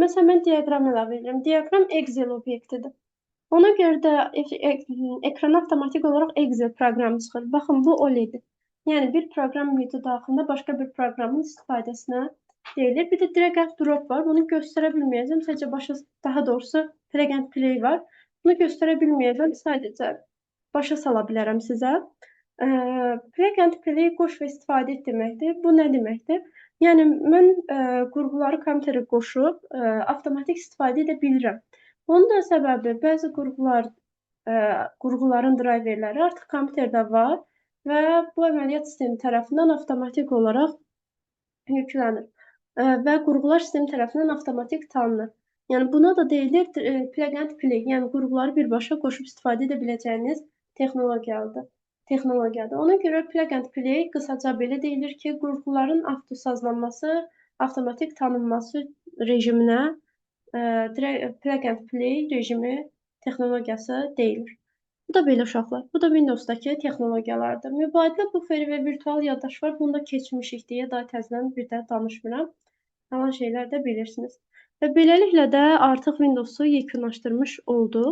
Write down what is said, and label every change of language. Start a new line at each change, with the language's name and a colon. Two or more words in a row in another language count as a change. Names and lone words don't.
Azerbaijani: Məsələn, mən diaqram əlavə edirəm. Diaqram Excel obyektidir. Ona görə də ekrana avtomatik olaraq Excel proqramı çıxır. Baxın, bu OLED-dir. Yəni bir proqram mühiti daxilində başqa bir proqramın istifadəsinə deyilir. Bir də
English: drag and drop
Azerbaijani: var. Bunu göstərə bilməyəcəm. Sadəcə daha doğrusu
English: drag and play
Azerbaijani: var. Bunu göstərə bilməyəcəm. Sadəcə başa sala bilərəm sizə.
English: Plug and play
Azerbaijani: qoş və istifadə et deməkdir. Bu nə deməkdir? Yəni mən qurğuları kompüterə qoşub avtomatik istifadə edə bilirəm. Bunun da səbəbi bəzi qurğuların drayverləri artıq kompüterdə var və bu əməliyyat sistemi tərəfindən avtomatik olaraq yüklənir və qurğular sistemi tərəfindən avtomatik tanınır. Yəni buna da deyilir
English: plug and play,
Azerbaijani: yəni qurğuları birbaşa qoşub istifadə edə biləcəyiniz texnologiyadır. Ona görə
English: plug and play
Azerbaijani: qısaca belə deyilir ki, qurğuların avtosazlanması, avtomatik tanınması rejiminə
English: plug and play
Azerbaijani: rejimi texnologiyası deyilir. Bu da belə uşaqlar. Bu da Windows-dakı texnologiyalardır. Mübadilə buferi və virtual yaddaş var. Bunu da keçmişik deyə daha təzədən bir də danışmıram. Qalan şeylər də bilirsiniz. Və beləliklə də artıq Windows-u yekunlaşdırmış olduq.